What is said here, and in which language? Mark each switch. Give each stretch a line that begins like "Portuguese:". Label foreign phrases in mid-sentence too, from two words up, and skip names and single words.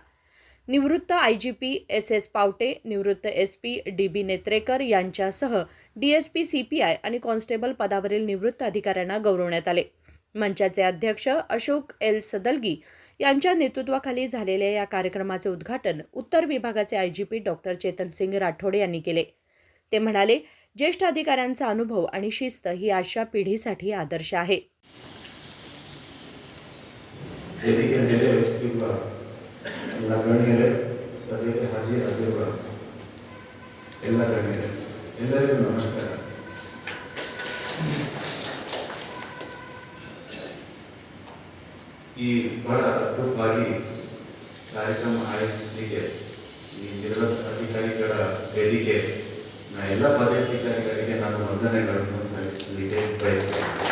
Marathi: निवृत्त IGP SS पावटे, निवृत्त SP DB नेत्रेकर यांच्यासह DSP CPI आणि कॉन्स्टेबल पदावरील निवृत्त अधिकाऱ्यांना गौरवण्यात आले. मंचाचे अध्यक्ष अशोक L सदलगी यांच्या नेतृत्वाखाली झालेल्या या कार्यक्रमाचे उद्घाटन उत्तर विभागाचे IGP डॉ. चेतन सिंग राठोडे यांनी केले. ते म्हणाले, ज्येष्ठ अधिकाऱ्यांचा अनुभव आणि शिस्त ही आजच्या पिढीसाठी आदर्श आहे.
Kannada: ಎಲ್ಲರಿಗೂ ನಮಸ್ಕಾರ. ಈ ಬಹಳ ಅದ್ಭುತವಾಗಿ ಕಾರ್ಯಕ್ರಮ ಆಯೋಜಿಸಲಿಕ್ಕೆ ಈ ನಿವೃತ್ತ ಅಧಿಕಾರಿಗಳ ವೇದಿಕೆ ಎಲ್ಲ ಪದಾಧಿಕಾರಿಗಳಿಗೆ ನಾನು ವಂದನೆಗಳನ್ನು ಸಲ್ಲಿಸಲಿಕ್ಕೆ ಬಯಸುತ್ತೇನೆ.